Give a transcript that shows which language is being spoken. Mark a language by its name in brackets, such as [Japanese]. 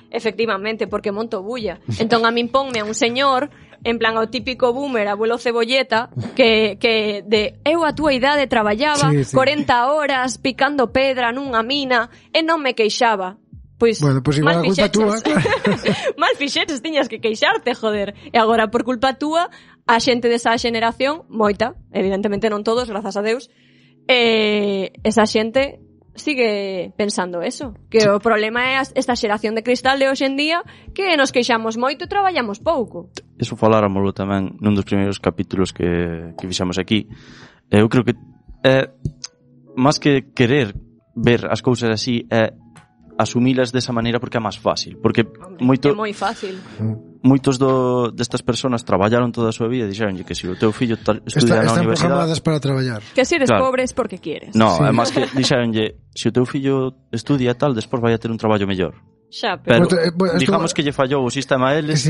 [Galician] Efectivamente, porque monto bulla. Entón, a min ponme a un señor... En plan, o típico boomer, abuelo cebolleta, que de eu a túa idade traballaba sí, sí. 40 horas picando pedra nunha mina e non me queixaba. Pois, bueno, pues igual, mal fixetes. Culpa mal fixetes, tiñas que queixarte, joder. E agora, por culpa túa, a xente desa xeneración, moita, evidentemente non todos, grazas a Deus, esa xente... Sigue pensando eso, que o problema é esta xeración de cristal de hoxendía que nos queixamos moito e traballamos pouco. Eso falaramoslo tamén nun dos primeiros capítulos que fixamos aquí. Eu creo que máis que querer ver as cousas así é asumilas desa maneira porque é máis fácil, porque hombre, moito é moi fácil. Moitos destas personas traballaron toda a súa vida e dixeronlle que se o teu fillo estudia na universidade... Están programadas para traballar. [Spanish] Que si eres claro. pobre es porque quieres. No, sí. [Galician] además que dixeronlle, se o teu fillo estudia tal, despois vai a ter un traballo mellor. Xa, pero... [Spanish] Bueno, digamos esto... [Galician] que lle fallou o sistema a eles, sí.